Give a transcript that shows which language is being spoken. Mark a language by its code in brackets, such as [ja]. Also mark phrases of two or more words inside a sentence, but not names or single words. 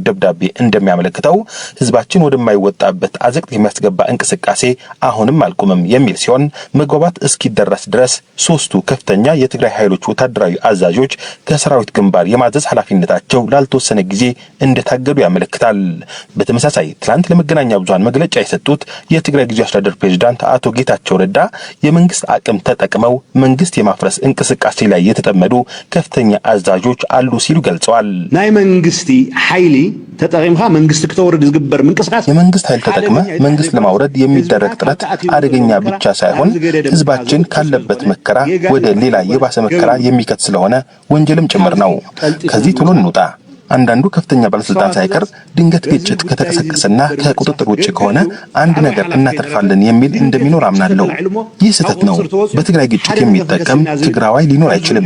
[am] ደብዳቤ እንደሚያመለክተው ህዝባችን ወደማይወጣበት አዘቅት የሚያስገባ እንቅስቃሴ አሁንም አልቆመም የሚል ሲሆን መግባባት እስኪደረስ ድረስ 3ቱ ከፍተኛ የትግራይ ኃይሎች ወታደራዊ አዛዦች ከሰራዊት ግንባር የማዘዝ ኃላፊነታቸው ላልተወሰነ ጊዜ እንደታገዱ ያመለክታል። በተመሳሳይ ትላንት ለመገናኛ ብዙሃን መግለጫ የሰጡት የትግራይ ጊዜያዊ አስተዳደር ፕሬዝዳንት አቶ ጌታቸው ረዳ የመንግስት አቅም ተጠቅመው መንግስት የማፍረስ እንቅስቃሴ ላይ የተጠመዱ ከፍተኛ አዛዦች አሉ ሲሉ ገልጸዋል። [ti] ናይ መንግስቲ ኃይሊ ተጠቅምካ መንግስት ከተወረድ ዝግበር መንቀሳቀስ [am] የመንግስት ኃይል ተጠቅመ መንግስት ለማውረድ የሚደረግ ጥረት አደገኛ ብቻ ሳይሆን ህዝባችን ካለበት መከራ ወደ ሌላ የባሰ መከራ የሚከት ስለሆነ ወንጀልም ጭምር ነው። ከዚህ ቶሎ እንውጣ። አንዳንዱ ከፍተኛ ባለስልጣን ሳይቀር ድንገት ግጭት ከተቀሰቀሰና ከቁጥጥር ውጭ ከሆነ አንድ ነገር እናተርፋለን የሚል እንደሚኖር አምናለሁ። ይህ ስህተት ነው። በትግራይ ግጭት የሚጠቀም ትግራዋይ ሊኖር አይችልም።